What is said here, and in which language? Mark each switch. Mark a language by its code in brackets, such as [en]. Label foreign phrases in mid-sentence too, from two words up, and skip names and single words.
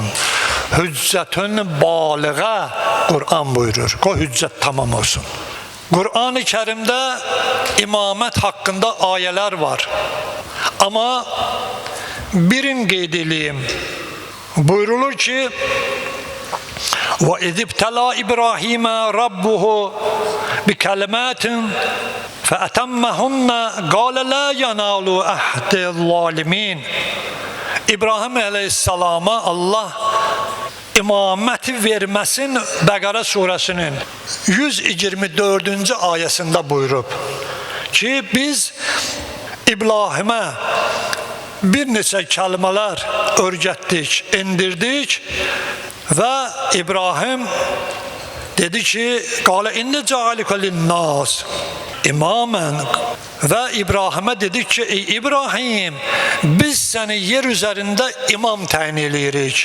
[ar] حجة بالغة [az] Qur'an buyurur. O hüccət tamam olsun. Qur'an-ı Kərimdə imamət haqqında ayələr var. Amma birin qeyd edeyim. Buyurulur ki, [ar] وَإِذِ ابْتَلَى إِبْرَاهِيمَ رَبُّهُ بِكَلِمَاتٍ فَأَتَمَّهُنَّ قَالَ لَا يَنَالُ أَحْدِ الظَّالِمِينَ. [az] İbrahim əleyhissalama Allah imaməti verməsin Bəqərə surəsinin 124-cü ayəsində buyurub ki, biz İbrahimə bir neçə kəlmələr öyrətdik, indirdik və İbrahim dedi ki, [ar] قال إني جاعلك للناس إماما [az] və İbrahimə dedik ki, ey İbrahim, biz səni yer üzərində imam təyin eləyirik.